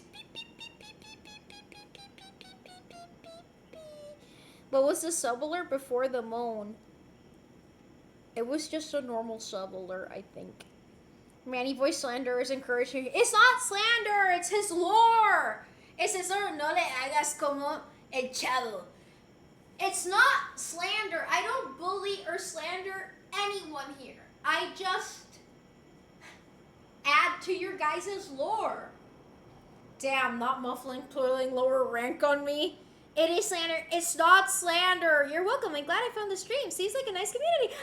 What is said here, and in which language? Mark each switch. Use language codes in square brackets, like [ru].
[en] Beep, beep, beep, beep, beep, beep, beep, beep, beep, beep, beep, beep, beep. What was the sub alert before the moan? It was just a normal sub alert, I think. Manny Boy slander is encouraging. It's not slander, it's his lore. [es] Es eso, no le hagas como el chavo. [en] It's not slander. I don't bully or slander anyone here. I just add to your guys' lore. Damn, not muffling, pulling lower rank on me. It is slander. It's not slander. You're welcome. I'm glad I found the stream. Seems like a nice community.